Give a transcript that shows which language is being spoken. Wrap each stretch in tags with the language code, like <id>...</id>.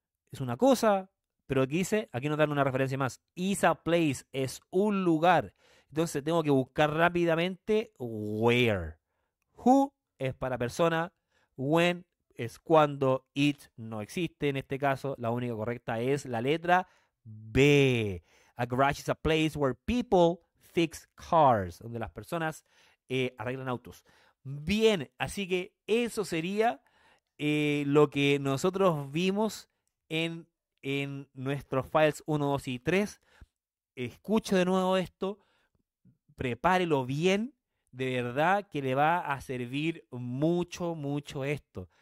<es>Es una cosa, pero aquí dice, aquí nos dan una referencia más.</es> <en>Is a place,</en> <es>es un lugar. Entonces tengo que buscar rápidamente where. Who es para persona. When es cuando. It no existe en este caso. La única correcta es la letra B.</es> <en>A garage is a place where people fix cars.</en> <es>Donde las personas arreglan autos. Bien, así que eso sería lo que nosotros vimos en nuestros files 1, 2 y 3. Escuche de nuevo esto, prepárelo bien, de verdad que le va a servir mucho, mucho esto.</es>